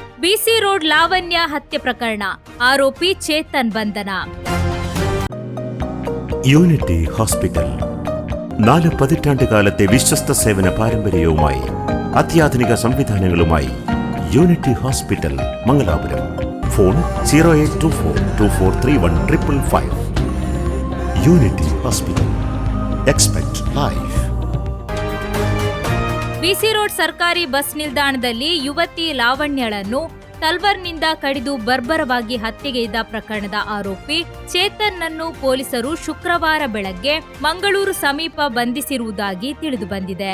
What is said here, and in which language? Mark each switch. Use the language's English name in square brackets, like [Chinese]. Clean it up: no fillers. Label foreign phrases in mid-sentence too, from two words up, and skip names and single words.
[Kannada] ಬಿಸಿ ರೋಡ್ ಲಾವಣ್ಯ ಹತ್ಯೆ ಪ್ರಕರಣ, ಆರೋಪಿ ಚೇತನ್ ಬಂಧನ. [Malayalam] യൂണിറ്റി ഹോസ്പിറ്റൽ 4 പതിറ്റാണ്ട് കാലത്തെ വിശ്വസ്ത സേവന പാരമ്പര്യവുമായി അത്യാധുനിക സംവിധാനങ്ങളുമായി യൂണിറ്റി ഹോസ്പിറ്റൽ മംഗലാപുരം. ഫോൺ 0824243155. യൂണിറ്റി ഹോസ്പിറ്റൽ. [English] Expect Life. [Kannada] ಬಿಸಿ ರೋಡ್ ಸರ್ಕಾರಿ ಬಸ್ ನಿಲ್ದಾಣದಲ್ಲಿ ಯುವತಿ ಲಾವಣ್ಯಳನ್ನು ತಲ್ವಾರ್ನಿಂದ ಕಡಿದು ಬರ್ಬರವಾಗಿ ಹತ್ಯೆಗೈದ ಪ್ರಕರಣದ ಆರೋಪಿ ಚೇತನ್ನನ್ನು ಪೊಲೀಸರು ಶುಕ್ರವಾರ ಬೆಳಗ್ಗೆ ಮಂಗಳೂರು ಸಮೀಪ ಬಂಧಿಸಿರುವುದಾಗಿ ತಿಳಿದುಬಂದಿದೆ.